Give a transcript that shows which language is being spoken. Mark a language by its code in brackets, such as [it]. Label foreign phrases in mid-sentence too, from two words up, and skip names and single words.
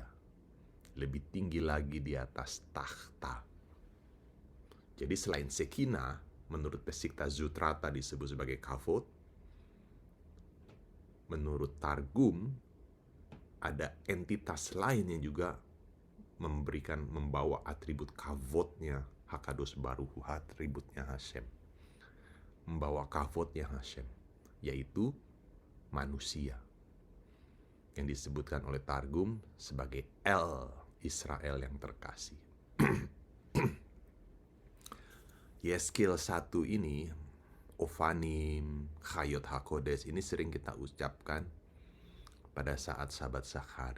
[id] Lebih tinggi lagi di atas takhta. Jadi selain Sekinah, menurut Pesikta Zutrata disebut sebagai kavod, menurut Targum ada entitas lain yang juga membawa atribut kavodnya [he] הקדוש ברוך הוא, [id] atributnya Hashem. Membawa kavodnya Hashem, yaitu manusia, yang disebutkan oleh Targum sebagai El Israel yang terkasih. Yeskil 1 ini, Ofanim, [he] חיות הקודש [id] ini sering kita ucapkan pada saat Sabat Sakharit.